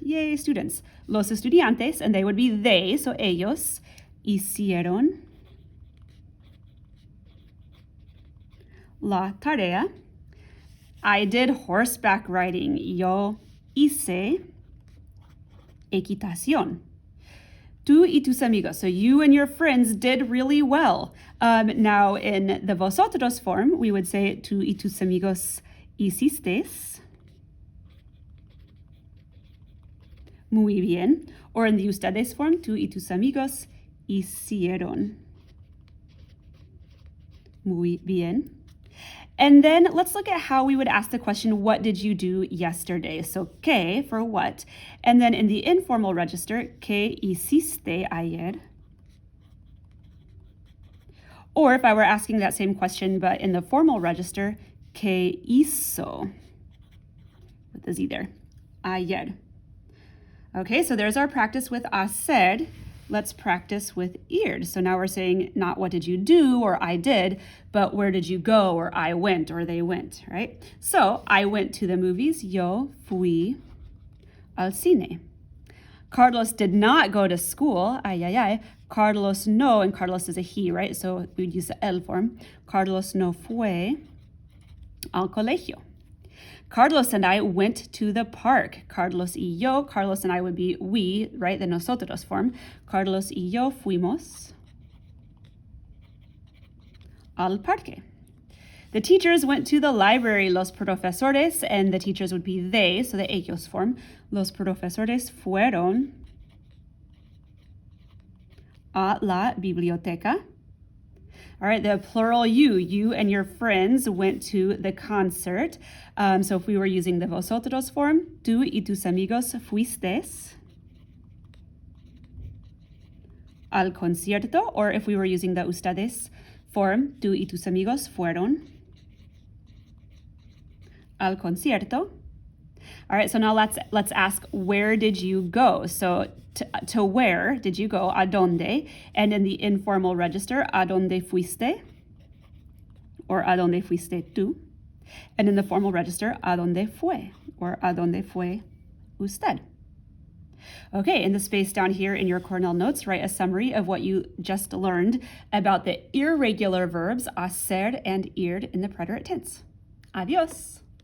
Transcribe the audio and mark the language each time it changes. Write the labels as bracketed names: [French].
[English] Yay, students. Los estudiantes, and they would be they, so ellos, hicieron la tarea. I did horseback riding. Yo hice equitación. Tú y tus amigos. So you and your friends did really well. Now in the vosotros form, we would say tú y tus amigos hicisteis muy bien. [Spanish] Or in the ustedes form, tú y tus amigos hicieron muy bien. [English] And then let's look at how we would ask the question, what did you do yesterday? So, ¿qué for what? And then in the informal register, ¿qué hiciste ayer? Or if I were asking that same question, but in the formal register, ¿qué hizo? With the Z there, ayer. Okay, so there's our practice with hacer. Let's practice with ir. So now we're saying not what did you do or I did, but where did you go or I went or they went, right? So I went to the movies. Yo fui al cine. Carlos did not go to school. Ay, ay, ay. Carlos no, and Carlos is a he, right? So we would use the el form. [Spanish] Carlos no fue al colegio. [English] Carlos and I went to the park. Carlos y yo, Carlos and I would be we, right? The nosotros form. [Spanish] Carlos y yo fuimos al parque. [English] The teachers went to the library. Los profesores, and the teachers would be they, so the ellos form. [Spanish] Los profesores fueron a la biblioteca. [English] All right, the plural you and your friends went to the concert. So if we were using the vosotros form, tú y tus amigos fuisteis al concierto, or if we were using the ustedes form, tú y tus amigos fueron al concierto. All right, so now let's ask, where did you go? So to where did you go? ¿A dónde? [Spanish] And in the informal register, ¿a dónde fuiste? Or ¿a dónde fuiste tú? [English] And in the formal register, ¿a dónde fue? [Spanish] Or ¿a dónde fue usted? [English] Okay, in the space down here in your Cornell notes, write a summary of what you just learned about the irregular verbs hacer and ir in the preterite tense. Adios.